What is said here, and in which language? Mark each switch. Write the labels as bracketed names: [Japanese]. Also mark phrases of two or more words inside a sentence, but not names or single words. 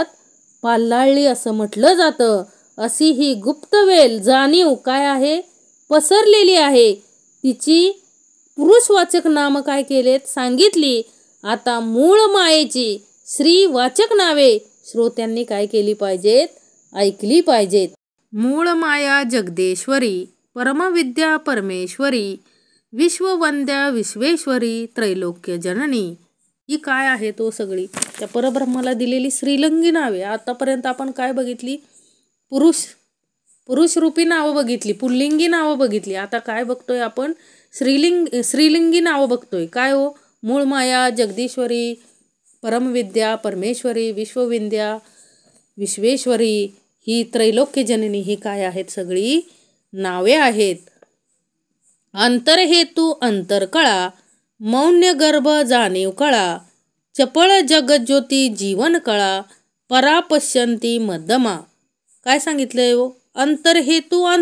[Marathi] पाल्लाळली असं म्हटलं जातं. अशी ही गुप्तवेल जाणीव काय आहे? पसरलेली आहे. तिची पुरुषवाचक नाम काय केलेत? सांगितली. आता मूळ मायेची स्त्रीवाचक नावे श्रोत्यांनी काय केली पाहिजेत? ऐकली पाहिजेत. मूळ माया जगदेश्वरी, परमविद्या परमेश्वरी, विश्ववंद्या विश्वेश्वरी, त्रैलोक्य जननी ही काय आहे तो सगळी त्या परब्रह्माला दिलेली श्रीलिंगी नावे. आतापर्यंत आपण काय बघितली? पुरुष रूपी नावं बघितली, पुल्लिंगी नावं बघितली. आता काय बघतोय आपण? श्रीलिंगी नावं बघतोय. काय हो? मूळ माया जगदीश्वरी, परमविद्या परमेश्वरी, विश्वविद्या विश्वेश्वरी ही त्रैलोक्य जननी ही काय आहेत? सगळी नावे आहेत. अंतरहेतू अंतरकळा, मौन्य गर्भ जाणीव कळा, चपळ जगज्योती जीवन कळा, परापश्यंती मध्यमा. काय सांगितलंय हो?